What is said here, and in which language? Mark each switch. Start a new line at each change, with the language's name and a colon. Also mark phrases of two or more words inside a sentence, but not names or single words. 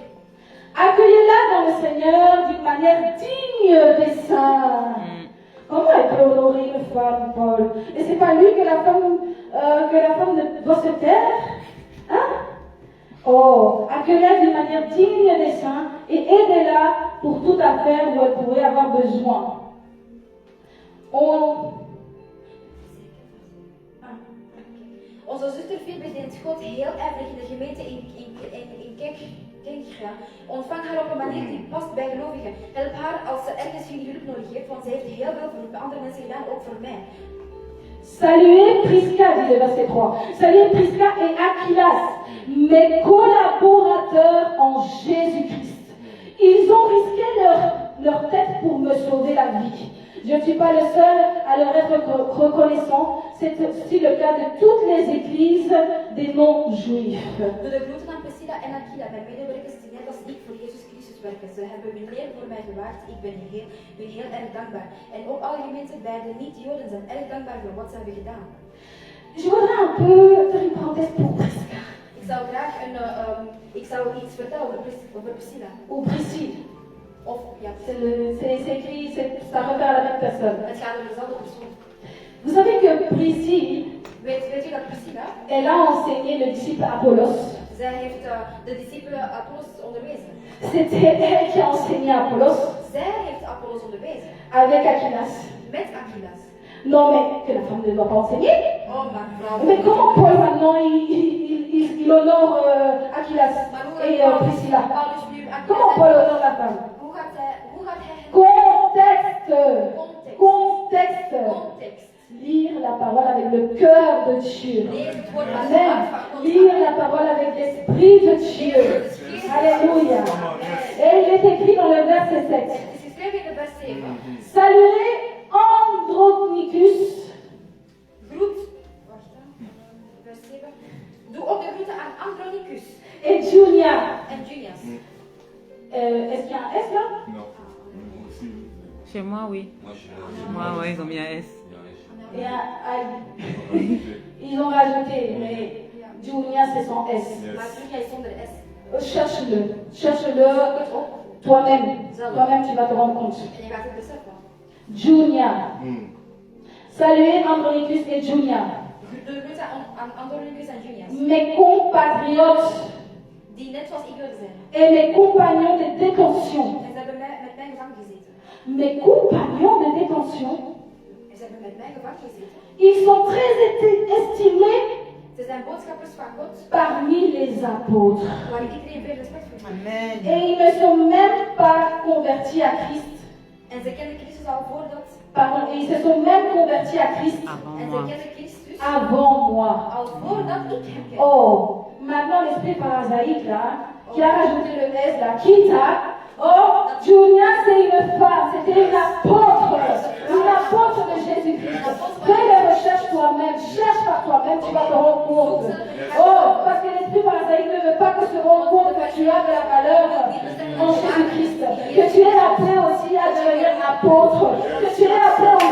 French: Accueillez-la dans le Seigneur d'une manière digne des saints. Comment elle peut honorer une femme, Paul? Et c'est pas lui que la femme doit se taire? Hein? Oh, accueillez-la d'une manière digne des saints et aidez-la pour toute affaire où elle pourrait avoir besoin.
Dutch: Onze zuster Phoebe dient God heel ijverig in de gemeente in Kenkra. Ontvang haar op een manier die past bij gelovigen. Help haar als ze ergens jullie hulp nodig heeft, want zij heeft heel veel voor andere mensen gedaan, ook voor mij.
French: Saluez Prisca, dit le verset 3. Saluez Prisca et Aquilas, mes collaborateurs en Jésus-Christ. Ils ont risqué leur tête pour me sauver la vie. Je ne suis pas le seul à leur être reconnaissant. C'est aussi le cas de toutes les églises des non-juifs.
Dutch: Door de groeten aan Priscilla en Aquila, mijn medewerkers die net als ik voor Jezus Christus werken. Ze hebben hun leven voor mij gewaard. Ik ben heel erg dankbaar. En ook alle gemeenten bij de niet-Joden zijn erg dankbaar voor wat ze hebben gedaan.
French: Je voudrais un peu faire une parenthèse pour Prisca.
Dutch: Ik zou iets vertellen over Priscilla.
French: Ou Priscille.
Dutch: Of, ja,
French: C'est écrit, ça réfère à la même personne.
Dutch: het gaat over dezelfde persoon.
French: Vous savez que Priscille,
Dutch: Weet je dat Priscilla,
French: elle a enseigné le disciple Apollos.
Dutch: zij heeft de discipelen Apollos onderwezen.
French: C'était elle qui a enseigné Apollos
Dutch: Zij heeft Apollos onderwezen.
French: avec Aquilas.
Dutch: Met Aquilas.
French: Non, mais que la femme ne doit pas enseigner.
Dutch: Oh, maar vrouw.
French: Mais comment Paul maintenant il honore Aquilas
Dutch: Maar
French: et Priscilla?
Dutch: Paulus nu Aquilas
French: Comment Paul honore la femme?
Dutch: Hoe gaat hij
French: Contexte. Lire la parole avec le cœur de Dieu.
Dutch: lees het woord met het
French: Amen.
Dutch: hart van God.
French: Lire la parole avec l'esprit de Dieu. Alléluia. Et il est écrit dans le verset 7.
Dutch: Het is geschreven in de vers 7. Saluez Andronicus. Groet, wacht hè, vers 7. Doe ook de groeten aan Andronicus
French: Et Junia.
Dutch: en Junias.
French: Est-ce qu'il y a un S là? Non. Chez moi, oui. Chez moi, ouais, ils ont mis un S. Il y a un I. Ils ont rajouté, mais Junia c'est sans S.
Dutch: Maar Junia is zonder S.
French: Cherche-le. Cherche-le toi-même. Toi-même tu vas te rendre compte.
Dutch: En je gaat het beseffen.
French: Junia. Saluez Andronicus et Junia.
Dutch: Doe de groeten aan Andronicus en Junias.
French: Mes compatriotes
Dutch: Die net zoals ik wilde zijn.
French: et mes compagnons de détention.
Dutch: En ze hebben met mij gevangen gezeten.
French: Mes compagnons de détention,
Dutch: En ze hebben met mij gevangen gezeten.
French: ils sont très estimés
Dutch: Ze zijn boodschappers van God,
French: parmi les apôtres.
Dutch: waar iedereen veel respect voor heeft.
French: Amen. Et ils ne sont même pas convertis à Christ.
Dutch: En ze kenden Christus al voordat.
French: Pardon, et ils se sont même convertis à Christ Avant
Dutch: En ze
French: moi.
Dutch: kenden Christus
French: avant moi.
Dutch: al voordat ik hem kende.
French: Oh, maintenant l'esprit pharisaique là, qui a rajouté le S là, Kita. Oh, Junia c'est une femme, c'était une apôtre de Jésus-Christ. Fais les recherches toi-même, cherche par toi-même, tu vas te rendre compte. Oh, parce que l'esprit pharisaique ne veut pas que se rende compte que tu as de la valeur en Jésus-Christ, que tu es appelé aussi à devenir apôtre, que tu es appelé